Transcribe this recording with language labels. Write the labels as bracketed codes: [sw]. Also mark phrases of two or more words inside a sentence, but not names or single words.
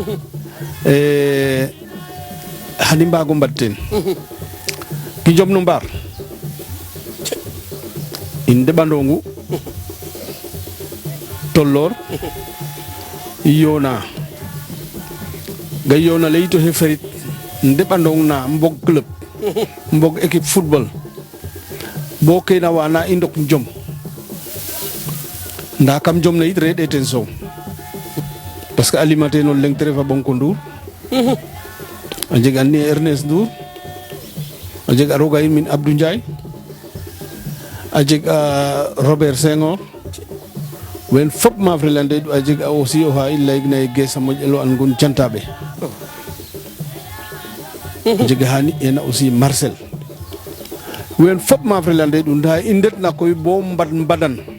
[srr] xani mbago mbad ten ki jom no mbaar in ndeɓandongu tolloor yona ga yona le yito xe ferit ndeɓandong na mbog club mbog [fr] équipe football [srr] bo kena wana i ndok jom nda kam jom ne yit reɗe ten soom [fr] parce que alimenter [srr] no leng te refa Bonko Ndour a jeg an ni Ernest Ndour a jeg a roga in min Abdou Ndiaye a jeg a Robert Senghor wen fop ma frelande a jeg a aussi oxa i layigna ye Gees a moƴelo an ngun jantaɓe a jega xani ena aussi Marcel wen fop ma frelande ɗu nda i ndetna koy bo mbadan